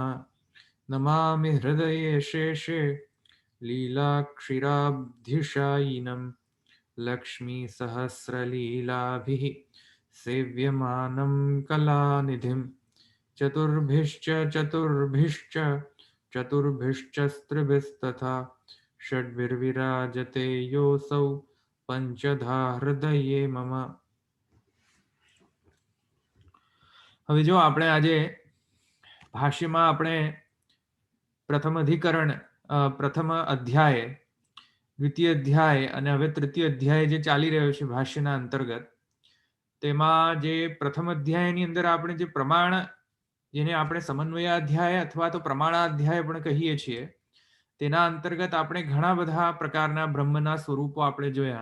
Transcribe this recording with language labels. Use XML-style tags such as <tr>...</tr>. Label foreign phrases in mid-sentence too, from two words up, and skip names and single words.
<sa>नमामि हृदये शेषे लीलाक्षीराब्धिशायिनं लक्ष्मीसहस्रलीलाभिः सेव्यमानं कलानिधिं चतुर्भिश्च चतुर्भिश्च चतुर्भिश्च स्त्रिभिस्तथा षड्भिर्विराजते योऽसौ पंचधा हृदये मम।</sa> <gu>હવે જો આપણે આજે ભાષ્યમાં આપણે પ્રથમ અધિકરણ પ્રથમ અધ્યાય દ્વિતીય અધ્યાય અને હવે તૃતીય અધ્યાય જે ચાલી રહ્યો છે ભાષ્યના અંતર્ગત તેમાં જે પ્રથમ અધ્યાયની અંદર આપણે જે પ્રમાણ જેને આપણે સમન્વયાધ્યાય અથવા તો પ્રમાણાધ્યાય પણ કહીએ છીએ તેના અંતર્ગત આપણે ઘણા બધા પ્રકારના બ્રહ્મના સ્વરૂપો આપણે જોયા.</gu>